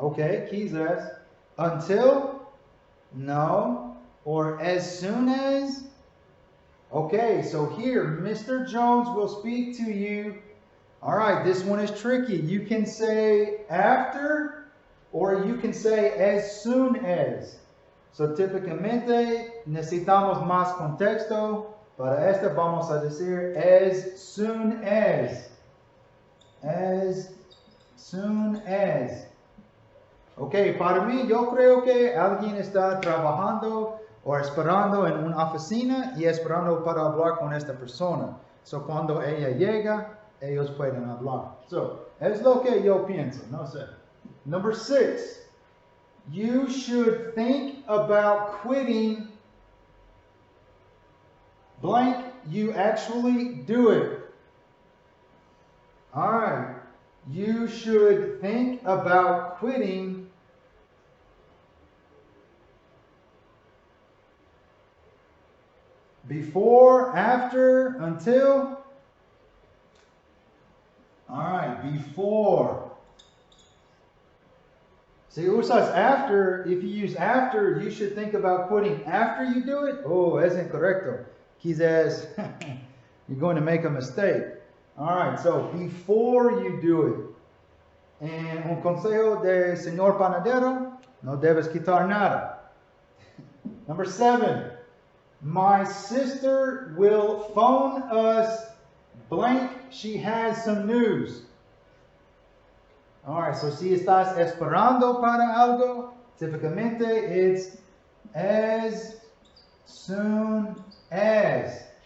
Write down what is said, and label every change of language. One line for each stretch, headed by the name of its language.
English: Okay,
Spanish: quizás.
English: Until? No. Or as soon as? Okay, so here, Mr. Jones will speak to you. All right, this one is tricky. You can say after or you can say as soon as.
Spanish: So típicamente necesitamos más contexto. Para esta vamos a decir
English: as soon as. As soon as.
Spanish: Ok, para mí yo creo que alguien está trabajando o esperando en una oficina y esperando para hablar con esta persona. So cuando ella llega, ellos pueden hablar. So, es lo que yo pienso, no sé.
English: Number 6, you should think about quitting blank, you actually do it. All right. You should think about quitting before, after, until. All right, before.
Spanish: Si usas
English: after, if you use after, you should think about quitting after you do it. Oh,
Spanish: es incorrecto. Quizás
English: you're going to make a mistake. All right, so before you do it. And un consejo de señor panadero, no debes quitar nada. Number 7, my sister will phone us blank, she has some news. All right, so
Spanish: si estás esperando para algo, típicamente
English: it's as soon as.